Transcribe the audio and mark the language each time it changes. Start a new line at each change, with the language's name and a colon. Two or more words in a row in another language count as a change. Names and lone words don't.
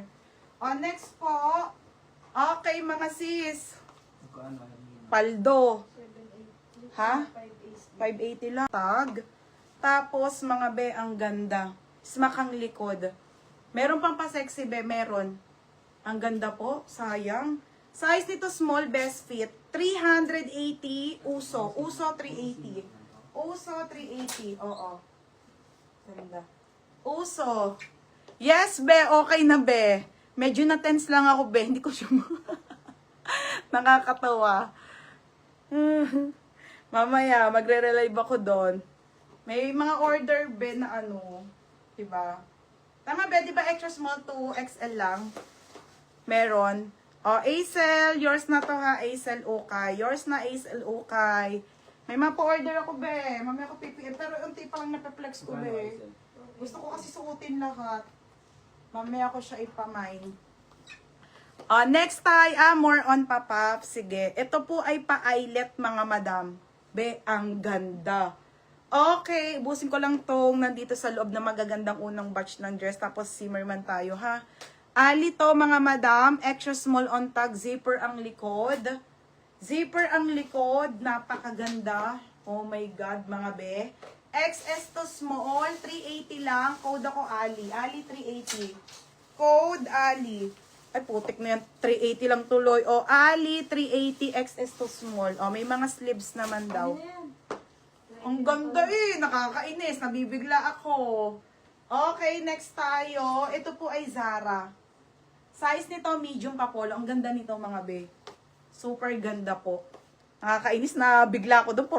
Filipino: Next po. Okay, mga sis. Paldo. Ha? 580 lang. Tag. Tapos, mga be, ang ganda. Smakang likod. Meron pang pa-sexy be, meron. Ang ganda po, sayang. Size nito small,
English: best fit.
Filipino: 380, uso. Uso, 380. Uso, 380. Oo. Ganda. Uso. Yes, be. Okay na, be. Medyo na-tense lang ako, be. Hindi ko siya nakakatawa. Mamaya, magre-relive ako doon. May mga order, be, na ano. Diba? Tama, be. Diba
English: extra small to XL
Filipino: lang? Meron. Acel, yours na to ha, Acel Okay. Yours na Acel Okay. May mapa-order ako, be. Mamaya ako PPM. Pero unti pa lang napaplex ko, be. Gusto ko kasi suotin lahat. Mamaya ko siya ipamine. Next tayo, more on papap. Sige. Ito po ay pa-eyelet, mga madam. Be, ang ganda. Okay, ubusin ko lang tong nandito sa loob na magagandang unang batch ng dress. Tapos Zimmerman tayo, ha. Ali to mga madam,
English: extra small on tag,
Filipino: zipper ang likod. Zipper ang likod, napakaganda.
English: Oh my God,
Filipino: mga be. XS to small, 380 lang. Code ako Ali. Ali 380. Code Ali. Ay putik na yan, 380 lang tuloy. Ali 380
English: XS to small.
Filipino: May mga sleeves naman daw. Ang ganda nakakainis. Nabibigla ako. Okay, next tayo. Ito po ay Zara. Size nito, medium pa polo. Ang ganda nito, mga be. Super ganda po. Nakakainis na bigla ko doon.